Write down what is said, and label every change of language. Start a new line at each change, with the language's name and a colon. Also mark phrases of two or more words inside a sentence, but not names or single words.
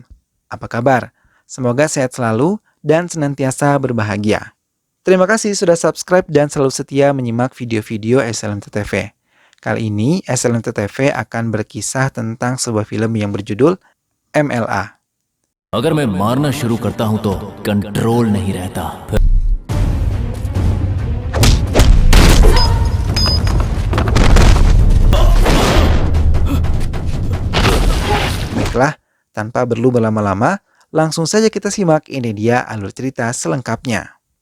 Indonesian: Apa kabar? Semoga sehat selalu dan senantiasa berbahagia. Terima kasih sudah subscribe dan selalu setia menyimak video-video SLMT TV. Kali ini SLMT TV akan berkisah tentang sebuah film yang berjudul MLA.
Hindi: अगर मैं मारना शुरू करता हूं तो कंट्रोल नहीं रहता.
Indonesian: Baiklah, tanpa perlu berlama-lama, langsung saja kita simak ini dia alur cerita selengkapnya.